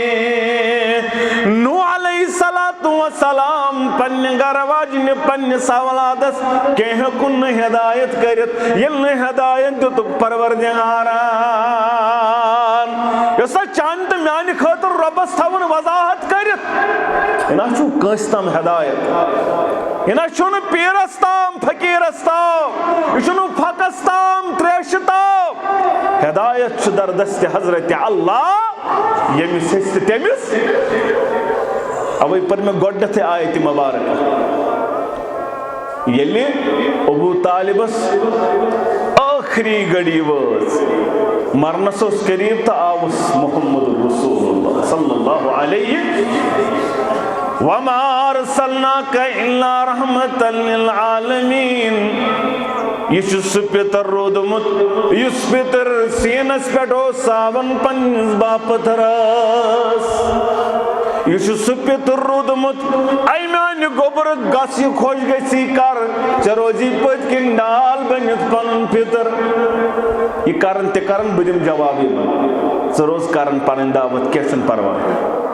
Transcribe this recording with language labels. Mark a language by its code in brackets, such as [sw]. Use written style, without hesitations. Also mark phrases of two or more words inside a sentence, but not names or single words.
[ks] नूह [ar] عليه الصلاة والسلام [ks] पन्ने गरवाजने पन्ने सवलादस कह कुन हिदायत करत यल न हिदायत दुत परवरदिगारान यसा चांत म्यान खतर रब्बस थवन वजाहत करत इना छु कस तम हिदायत इना छु न पीरस ताम फकीरस ताम इशनु फकस ताम त्रेश ताम हिदायत छु दरदस्त हजरत अल्लाह यमिस हस्त तमिस अवै पर में गोडथ आयत मुबारक यल्ले अबू तालिबस आखिरी घड़ी वज मरनस करीब तो आवस मुहम्मद [ar] رسول الله صلى الله عليه وما أرسلناك إلا رحمة للعالمين [ks] यह पितर रोदमुत इस पितर सीनस पे सावन पन्निस बापथरस यह पितर रोदमुत ऐ म्यान गोबर गस खोज गसी कर चे रोजी पत किन डाल बनित पन पितर यह करन ते करन बदिम जवाब चे रोज करन पन दावत क्या परवाह